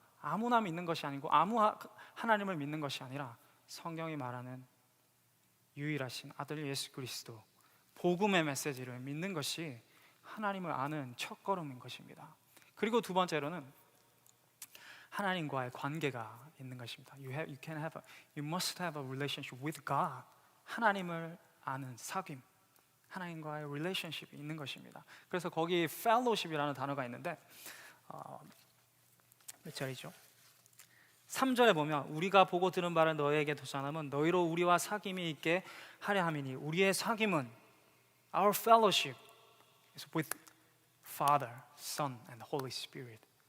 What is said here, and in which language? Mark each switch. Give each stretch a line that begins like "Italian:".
Korean: 아무나 믿는 것이 아니고 하나님을 믿는 것이 아니라 성경이 말하는 유일하신 아들 예수 그리스도 복음의 메시지를 믿는 것이 하나님을 아는 첫걸음인 것입니다. 그리고 두 번째로는 하나님과의 관계가 있는 것입니다.
English: You must have a relationship with God.
Korean: 하나님을 아는 사귐, 하나님과의 relationship이 있는 것입니다. 그래서 거기 fellowship이라는 단어가 있는데 몇 절이죠? 3절에 보면 우리가 보고 들은 바를 너희에게 전하면 너희로 우리와 사귐이 있게 하려 함이니 우리의 사귐은 our fellowship is with Father, Son and Holy Spirit.